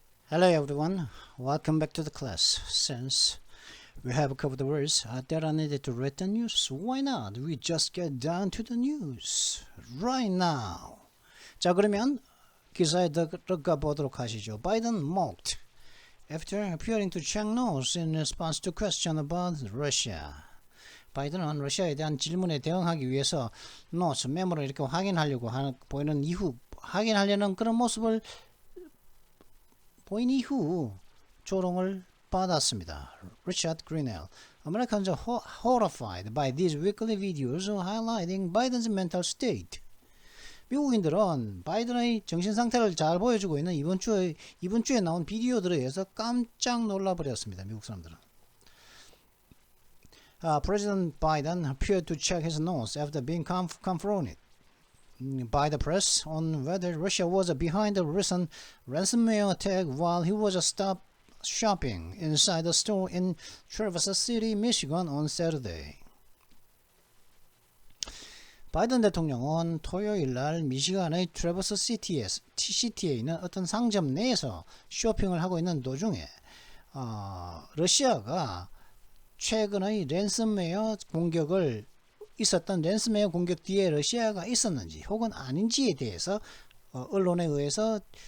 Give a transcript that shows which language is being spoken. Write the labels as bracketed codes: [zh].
[en] Hello everyone, welcome back to the class. Since we have covered the words that are needed to read the news, why not we just get down to the news right now. [ko] 자, 그러면 기사에 들어가 보도록 하시죠. [en] Biden mocked after appearing to check notes in response to question about Russia. [ko] 바이든은 러시아에 대한 질문에 대응하기 위해서 노트, 메모를 이렇게 확인하려고 보이는 이후 확인하려는 그런 모습을 보인 이후 조롱을 받았습니다. [en] Richard Grenell, Americans are horrified by these weekly videos highlighting Biden's mental state. [ko] 미국인들은 바이든의 정신 상태를 잘 보여주고 있는 이번 주에 나온 비디오들에 의해서 깜짝 놀라버렸습니다. 미국 사람들은. [en] President Biden appeared to check his notes after being confronted by the press on whether Russia was behind the recent ransomware attack while he was stopped shopping inside a store in Traverse City, Michigan on Saturday. [ko] 바이든 대통령은 토요일 날 미시간의 트래버스 시티에 있는 어떤 상점 내에서 쇼핑을 하고 있는 도중에 러시아가 최근의 랜섬웨어 공격을 있었던 랜섬웨어 공격 뒤에 러시아가 있었는지 혹은 아닌지에 대해서 언론에 의해서